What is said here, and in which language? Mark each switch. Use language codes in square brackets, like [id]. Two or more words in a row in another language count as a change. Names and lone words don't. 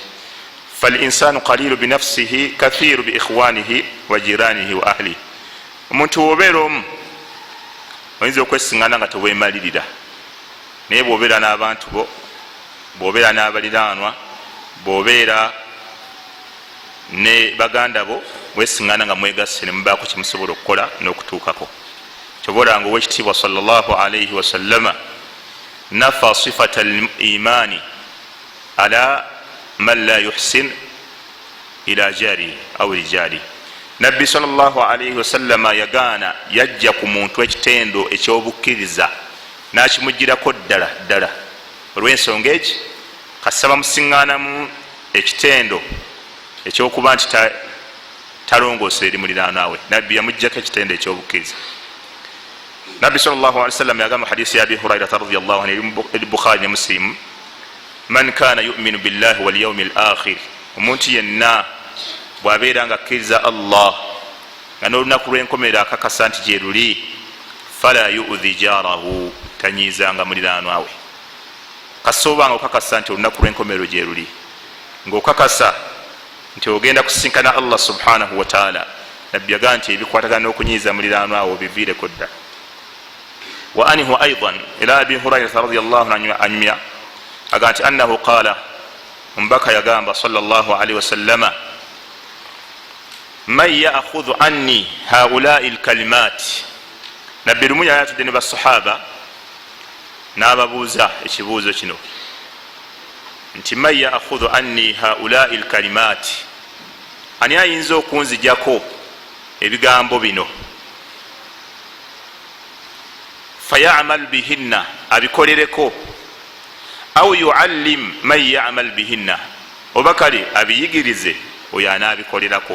[ar] فالإنسان قليل بنفسه كثير بإخوانه وجيرانه وأهله, [lg] omuntu wobeera omu oyinza okwesiŋŋana nga teweemalirira, naye bw'obeera n'abantu bo, bw'obeera n'abaliranwa, bw'obeera ne baganda bo, wesiŋŋana nga mwegasse ne mubaako kimusobola okukola n'okutuukako. Kyoboolanga owekitiibwa [ar] صلى الله عليه وسلم نفى صفة الإيمان على من لا يحسن إلى جاري أو رجالي. [lg] Nabbi [ar] صلى الله عليه وسلم [lg] yagaana, yajja ku muntu ekitendo ekyobukkiriza n'akimugirako ddala olw'ensonga eki kasaba musiŋŋaanamu ekitendo ekyokuba nti talongoose eri muliranwawe. Nabbi yamuggyako ekitendo ekyobukkiriza. Nabbi [ar] صلى الله عليه وسلم [lg] yagamba hadisi ya Abi Hurairah [ar] رضي الله عنه [lg] eri Bukhari ne Muslim, [ar] من كان يؤمن بالله واليوم الآخر, [lg] omuntu yenna bw'abeera nga akkiriza Allah nga n'olunaku lw'enkomerero akakasa nti gye luli, [ar] فلا يؤذي جاره, [lg] tanyiizanga muliranwawe. Kasoobanga okakasa nti olunaku lw'enkomerero gye luli, ng'okakasa nti ogenda kusinkana Allah [ar] سبحانه وتعالى. [lg] Nabbi yagamba nti ebikwatagana n'okunyiiza muliranwawe biviireko dda. [ar] وعنه أيضا إلى [lg] Abi Hurairah [ar] رضي الله عنه [lg] agamba nti [ar] أنه قال, [lg] omubaka yagamba [ar] صلى الله عليه وسلم, من يأخذ عني هؤلاء الكلمات. [lg] Nabbi lumu yayatudde ne basahaba n'ababuuza ekibuuzo kino nti [ar] من يأخذ عني هؤلاء الكلمات, [lg] ani ayinza okunzijako ebigambo bino, [ar] فيعمل بهن, [lg] abikolereko, [ar] أو يعلم من يعمل بهن, [lg] oba kale abiyigirize oyo anabikolerako.